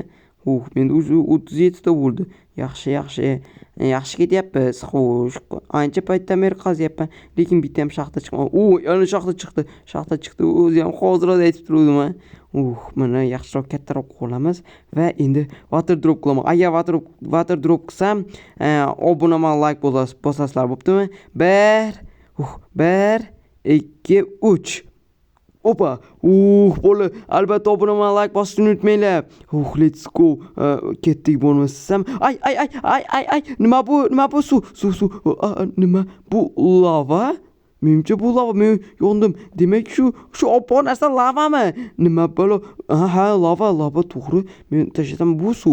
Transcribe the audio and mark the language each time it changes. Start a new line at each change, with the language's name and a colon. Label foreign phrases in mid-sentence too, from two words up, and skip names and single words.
Uzbek: Menda 37 ta bo'ldi. Yaxshi ketyapmiz. Xo'sh, ancha paytdan beri qazyapman, lekin bitta ham shaxta chiqmadi. Yana shaxta chiqdi. O'zi ham hozirda aytib turdim. Mana yaxshiroq kattaroq qilamiz va endi
English: water drop
Uzbek: qilaman. Agar
English: water drop
Uzbek: qilsam, obunaman, like bosasizlar, bo'ptimi? 1 2 3. Opa, bo'li. Albatta obunaman, like bosishni unutmanglar.
English: Let's go.
Uzbek: Ketdik bo'lmasam. Ay. Nima bu suv? Nima bu lava? Menimcha bu lava. Men yondim. Demak shu oppoq narsa lavami? Nima bo'lo? Lava to'g'ri. Men tashlasam bu suv.